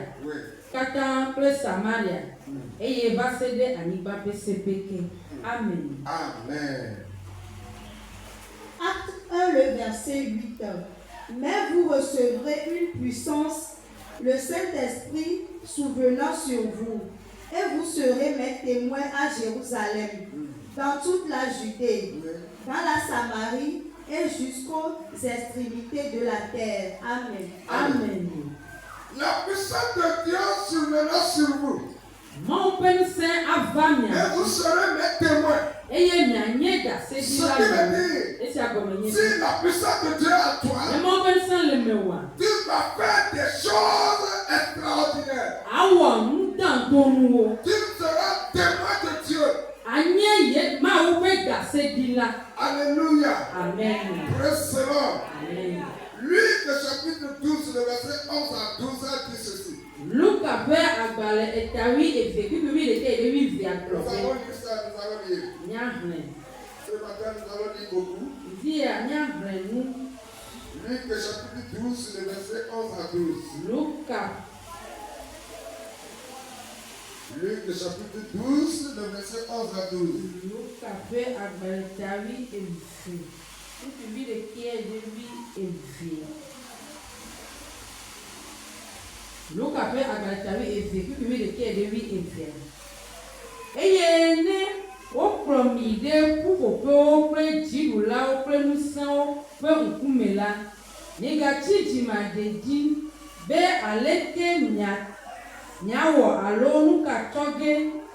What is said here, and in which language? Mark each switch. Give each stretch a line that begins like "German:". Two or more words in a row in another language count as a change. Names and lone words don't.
French: Oui.
Ewe: katã kple Samaria, eye va se ɖe anyigba ƒe seƒe. Amen. Amen.
French: Acte 1, le verset 8. Mais vous recevrez une puissance, le Saint-Esprit souvenant sur vous, et vous serez mes témoins à Jérusalem, dans toute la Judée, dans la Samarie et jusqu'aux extrémités de la terre. Amen. Amen. La puissance de Dieu survenant sur vous.
Ewe: Mawu ƒe ŋusẽ ava
French: Et
Ewe: mia
French: vous
Ewe: dzi,
French: serez mes témoins.
Ewe: eye mianye
French: Ce qui
Ewe: ɖaseɖila
French: veut
Ewe: me.
French: dire,
Ewe: Esia gɔme nye
French: si la puissance de Dieu à
Ewe: ne
French: toi,
Ewe: Mawu ƒe ŋusẽ le mewòa,
French: tu vas faire des choses extraordinaires.
Ewe: awɔ nudantonuwo.
French: Tu seras témoin de Dieu.
Ewe: Anye ye Mawu ƒe ɖaseɖila.
French: Alléluia. Amen.
English: Praise the Lord. Amen.
French: Luc chapitre 12, le verset 11 à 12 dit ceci.
Ewe: Luka ƒe agbalẽ eta wuieve kpikpi wuiɖeke ɖe wuievea gblɔ
French: Nous
Ewe: be
French: allons lire ça, nous allons lire.
Ewe: míahlẽ.
French: Ce matin, nous allons lire beaucoup.
Ewe: Via míahlẽ nu.
French: Luc chapitre 12, le verset 11 à 12.
Ewe: Luka
French: Luc chapitre 12, le verset 11 à 12.
Ewe: Luka ƒe agbalẽ eta wuieve kpikpi wuiɖeke ɖe wuieve. Luka ƒe agbalẽ eta wuieve kpikpi wuiɖeke ɖe wuievea. Eye ne wokplɔ mi ɖe ƒuƒoƒewo kple dziɖulawo kple ŋusẽwo ƒe ŋkume la, migatsi dzimaɖedzi be aleke miawɔ alo nu ka tsɔ ge.